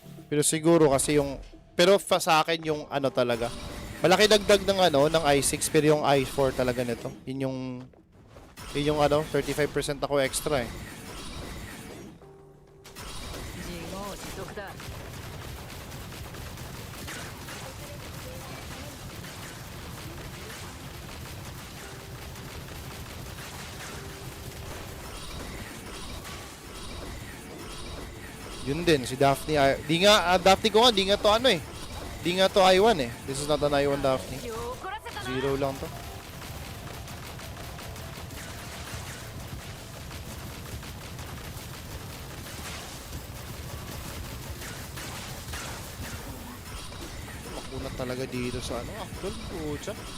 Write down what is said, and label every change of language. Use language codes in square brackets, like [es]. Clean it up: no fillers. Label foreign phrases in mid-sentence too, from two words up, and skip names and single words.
[tl] Pero siguro kasi yung sa akin yung ano talaga. Malaki dagdag ng ano ng i6 pero yung i4 talaga nito. Yun yung ano 35% ako extra eh. [ja] 自業自得だ [tl] Yun din si Daphne. Di nga Daphne ko nga di nga to ano eh. Di nga to i1 eh. [en] This is not an i1 Daphne. [ja] 気を怒らせたな [tl] Zero lang to. Makunat talaga dito sa ano. Actual, pucha.